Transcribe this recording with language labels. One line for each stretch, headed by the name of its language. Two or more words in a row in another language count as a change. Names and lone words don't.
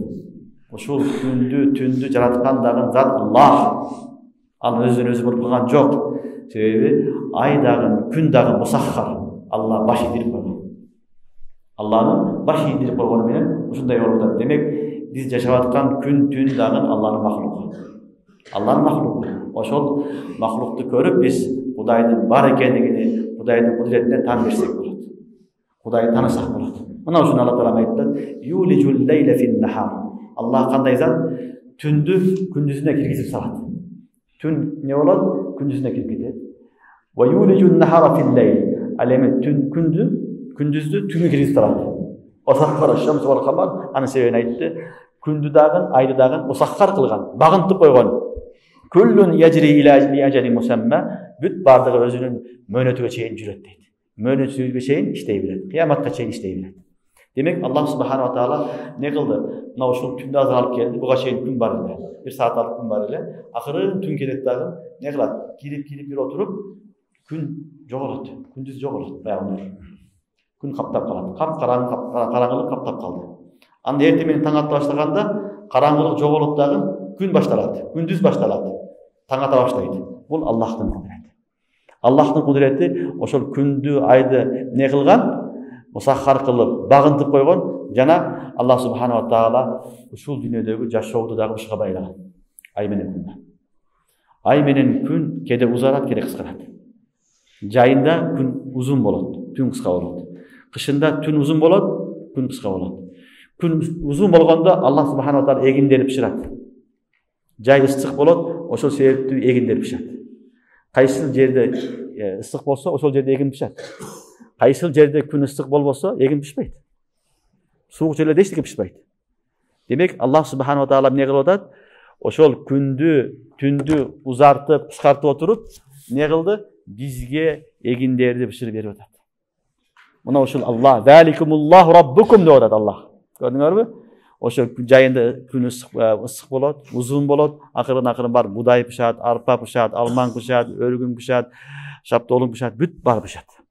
Kyrgyz: Ошол күндү, түндү жараткан дагы зат Аллах. Ал өзүнөн өзү болуп калган жок. Себеби ай дагы, күн дагы мусаххар. Алла баш ийдирип койгон. Алланын баш ийдирип койгону менен ушундай болуп атат. Демек, биз жашап аткан күн, түн дагы Алланын махлугу. Алланын махлугу. Ошол махлукту көрүп биз Кудайдын бар экендигини, Кудайдын кудуретине таан берсек болот. Кудайды таанысак болот. Мына ушуну Алла Таала айтты.
Arabic: يولج الليل في النهار. Аллах кандай зат?
Kyrgyz: Түндү күндүзүнө киргизип салат. Түн не болот? Күндүзүнө кирип кетет.
Arabic: ويولج النهار في الليل.
Kyrgyz: Ал эми күндүздү түнгө киргизип салат.
Arabic: وسخر الشمس والقمر. Анын себебин айтты.
Kyrgyz: Күндү дагы, айды дагы мусаххар кылган, багынтып койгон.
Arabic: كل يجري إلى أجل مسمى.
Kyrgyz: Бүт бардыгы өзүнүн мөөнөтүгө чейин жүрөт дейт. Мөөнөтүгө чейин иштей берет. Кыяматка чейин иштей берет. Демек,
Arabic: الله سبحانه وتعالى
Kyrgyz: не кылды? Мына ушул түндү азалып келди. Буга чейин күн бар эле. 1 сааттык күн бар эле. Акыры түн келет дагы не кылат? Кирип бир отуруп, күн жоголот. Күндүз жоголот. Баягы күн каптап калат. Караңгылык каптап калды. Анда эртең менен таң ата баштаганда караңгылык жоголот дагы, күн башталат. Күндүз башталат. Таң ата баштайт. Бул Аллахтын кудурети. Аллахтын кудурети ошол күндү, айды не кылган? Мусаххар кылып, багынтып койгон жана
Arabic: الله سبحانه وتعالى
Kyrgyz: ушул дүйнөдөгү жашооду дагы ушуга байлаган. Ай менен күн. Ай менен күн кеде узарат, кеде кыскарат. Жайында күн узун болот, түн кыска болот. Кышында түн узун болот, күн кыска болот. Күн узун болгондо
Arabic: الله سبحانه وتعالى
Kyrgyz: эгиндерди бышырат. Жай ысык болот, ошол себептүү эгиндер бышат. Кайсыл жерде ысык болсо, ошол жерде эгин бышат. Кайсыл жерде күн ысык болбосо, эгин бишпейт. Суук жерлерде эчтеке бишпейт. Демек,
Arabic: الله سبحانه وتعالى
Kyrgyz: эмне кылып атат? Ошол күндү, түндү узартып, кыскартып отуруп, не кылды? Бизге эгиндерди биширип берип атат. Мына ушул Аллах,
Arabic: ذلكم الله ربكم
Kyrgyz: деп атат Аллах. Көрдүңөрбү? Ошо жайында күн ысык болот, узун болот, акырын бар будай бышат, арпа бышат, алман бышат, өргүн бышат, шаптоолуң бышат, бүт бар бышат.